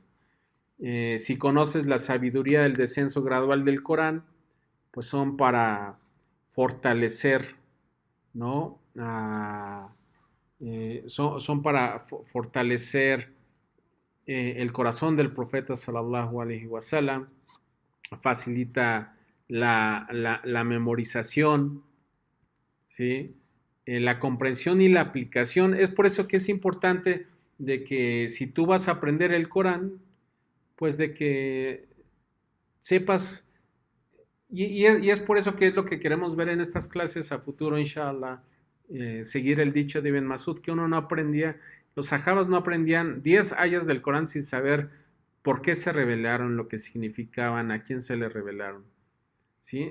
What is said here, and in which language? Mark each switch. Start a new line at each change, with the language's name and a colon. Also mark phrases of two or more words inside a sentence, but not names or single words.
Spanish: Si conoces la sabiduría del descenso gradual del Corán, pues son para fortalecer, ¿no? Son para fortalecer el corazón del profeta
Arabic: صلى الله عليه وسلم,
Spanish: facilita la memorización, ¿sí? La comprensión y la aplicación. Es por eso que es importante de que si tú vas a aprender el Corán, pues de que sepas, y es por eso que es lo que queremos ver en estas clases a futuro, inshallah, seguir el dicho de Ibn Masud, que uno no aprendía, los sahabas no aprendían 10 ayas del Corán sin saber por qué se revelaron, lo que significaban, a quién se le revelaron, ¿sí?